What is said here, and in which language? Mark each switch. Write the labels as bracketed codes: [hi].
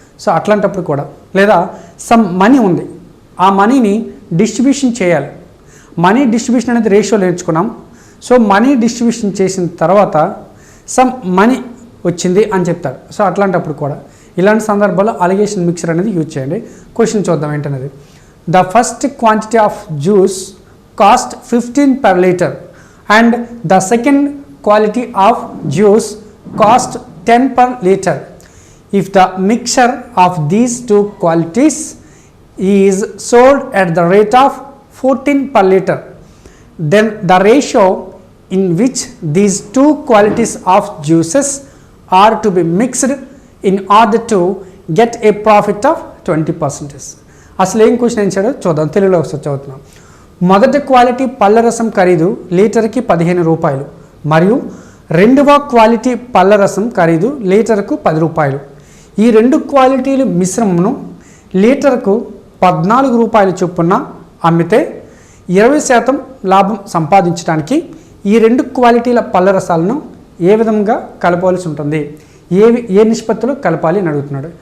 [te] So అట్లాంటప్పుడు కూడా, లేదా సమ్ మనీ ఉంది, ఆ మనీని డిస్ట్రిబ్యూషన్ చేయాలి. మనీ డిస్ట్రిబ్యూషన్ అనేది రేషియో నేర్చుకున్నాం. సో మనీ డిస్ట్రిబ్యూషన్ చేసిన తర్వాత సమ్ మనీ వచ్చింది అని చెప్తారు. సో అట్లాంటప్పుడు కూడా ఇలాంటి సందర్భాల్లో అలిగేషన్ మిక్సర్ అనేది యూజ్ చేయండి. క్వశ్చన్ చూద్దాం ఏంటనేది. [en] The first quantity of juice cost 15 per liter and the second quality of juice cost 10 per liter. If the mixture of these two qualities is sold at the rate of 14 per liter, then the ratio in which these two qualities of juices are to be mixed in order to get a profit of 20%. [te] అసలు ఏం question ఇచ్చాడో చూద్దాం, తెలుగులో ఒకసారి చదువుతున్నాం. మొదటి quality పళ్ళ రసం ఖరీదు లీటర్కి 15 రూపాయలు మరియు రెండవ క్వాలిటీ పళ్ళ రసం ఖరీదు లీటర్కు 10 రూపాయలు. ఈ రెండు క్వాలిటీల మిశ్రమమును లీటర్కు 14 రూపాయల చొప్పున అమ్మితే 20% లాభం సంపాదించడానికి ఈ రెండు క్వాలిటీల పళ్ళ రసాలను ఏ విధంగా కలపాల్సి ఉంటుంది, ఏ నిష్పత్తిలో కలపాలి అని అడుగుతున్నాడు.